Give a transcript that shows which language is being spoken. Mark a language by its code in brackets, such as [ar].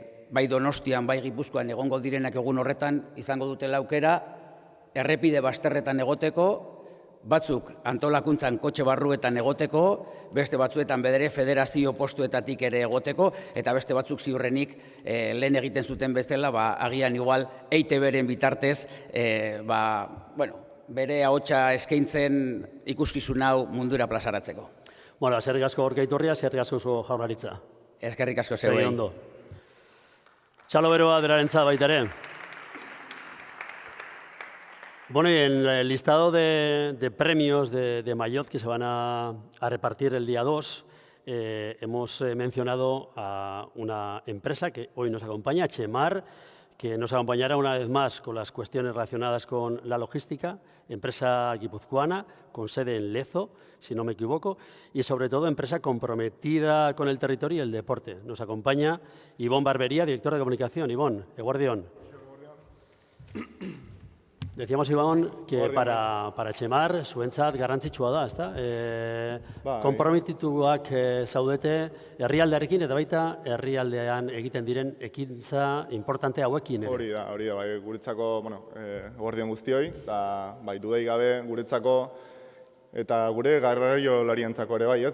[eu] bai Donostian, bai Gipuzkoan egongo direnak egun horretan izango dutela aukera, errepide bazterretan egoteko, batzuk antolakuntzan kotxe barruetan egoteko, beste batzuetan bedere federazio postuetatik ere egoteko, eta beste batzuk ziurrenik lehen egiten zuten bezala, agian igual EITB-ren bitartez, bere ahotsa eskaintzen ikuskizun hau mundura plazaratzeko. Bueno, eskerrik asko Gorka Iturria, eskerrik asko zu Jaurlaritza. Eskerrik asko zeuei. Ondo. Txalo beroa berarentzat baita ere. [es] Bueno, y en el listado de premios de Mayotte que se van a repartir el día 2, hemos mencionado a una empresa que hoy nos acompaña, Chemar, que nos acompañará una vez más con las cuestiones relacionadas con la logística, empresa guipuzcoana con sede en Lezo, si no me equivoco, y sobre todo empresa comprometida con el territorio y el deporte. Nos acompaña Ivón Barbería, director de comunicación. [eu] Ivón, eguardión. [es] Decíamos, Iván, que para [eu] Txemar zuentzat garrantzitsua da, ezta? Konprometituak zaudete herrialdearekin eta baita herrialdean egiten diren ekintza importante hauekin. Hori da, bai, guretzako, eguerdion guztioi, eta bai, dudai gabe guretzako eta gure garraiolarientzako ere bai, ez?